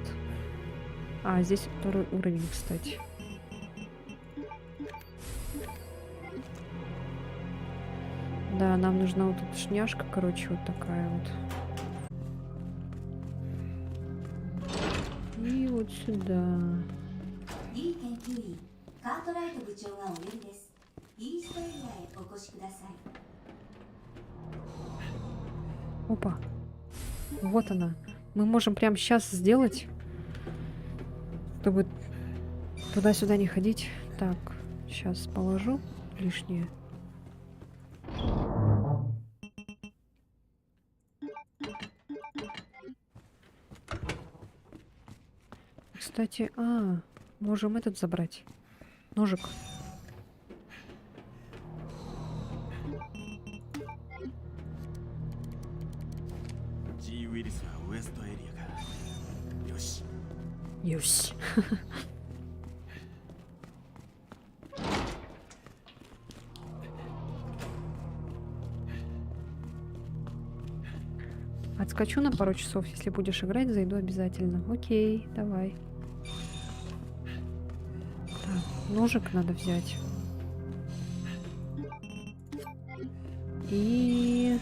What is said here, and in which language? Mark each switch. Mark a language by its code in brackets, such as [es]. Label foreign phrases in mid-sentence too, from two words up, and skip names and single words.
[ru] А, здесь второй уровень, кстати. Да, нам нужна вот тут шняшка, короче, вот такая вот. И вот сюда. [ja] D 研究員カートライト部長がお呼びです。イーストエリアへお越しください。 [ru] Опа. Вот она. Мы можем прямо сейчас сделать, чтобы туда-сюда не ходить. Так, сейчас положу лишнее. Кстати, можем этот забрать. Ножик. [ja] G ウイルスはウエストエリアか。よし。 [ru] よし。Отскочу на пару часов, если будешь играть, зайду обязательно. Окей, давай. Так, ножик надо взять. И...